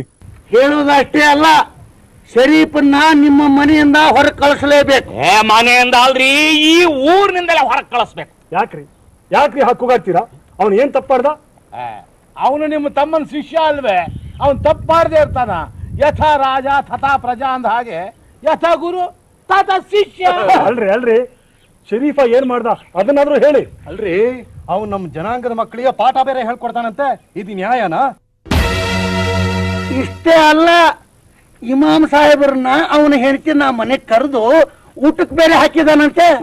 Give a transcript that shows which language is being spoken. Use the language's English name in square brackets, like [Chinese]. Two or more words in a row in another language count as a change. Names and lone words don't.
[Kannada] ಹೇಳುವುದಷ್ಟೇ ಅಲ್ಲ, ಶರೀಫನ್ನ ನಿಮ್ಮ ಮನೆಯಿಂದ ಹೊರ ಕಳಿಸಲೇಬೇಕು. ಮನೆಯಿಂದ ಅಲ್ರಿ, ಈ ಊರಿನಿಂದಲೇ ಹೊರಗೆ ಕಳಿಸ್ಬೇಕು. ಯಾಕ್ರಿ ಹಕ್ಕುಗಾಗ್ತೀರಾ? ಅವನು ಏನ್ ತಪ್ಪಾಡ್ದ? ಅವನು ನಿಮ್ಮ ತಮ್ಮನ ಶಿಷ್ಯ ಅಲ್ವೇ? ಅವನು ತಪ್ಪಾರ್ದೇ ಇರ್ತಾನ. [Sanskrit] ಯಥಾ ರಾಜ ತಥಾ ಪ್ರಜಾ [Kannada] ಅಂದ ಹಾಗೆ [Sanskrit] ಯಥಾ ಗುರು ತಥಾ ಶಿಷ್ಯ. [Kannada] ಅಲ್ರಿ ಶರೀಫ ಏನ್ ಮಾಡ್ದ ಅದನ್ನಾದ್ರೂ ಹೇಳಿ. ಅಲ್ರಿ, ಅವ್ನು ನಮ್ಮ ಜನಾಂಗದ ಮಕ್ಕಳಿಗೆ ಪಾಠ ಬೇರೆ ಹೇಳ್ಕೊಡ್ತಾನಂತೆ. ಇದು ನ್ಯಾಯನಾ? ಇಷ್ಟೇ ಅಲ್ಲ, ಇಮಾಮ್ ಸಾಹೇಬ್ರನ್ನ ಅವನ ಹೆಂಡತಿ ನಾ ಮನೆಗ್ ಕರೆದು ಊಟಕ್ಕೆ ಬೇರೆ ಹಾಕಿದಾನಂತೆ.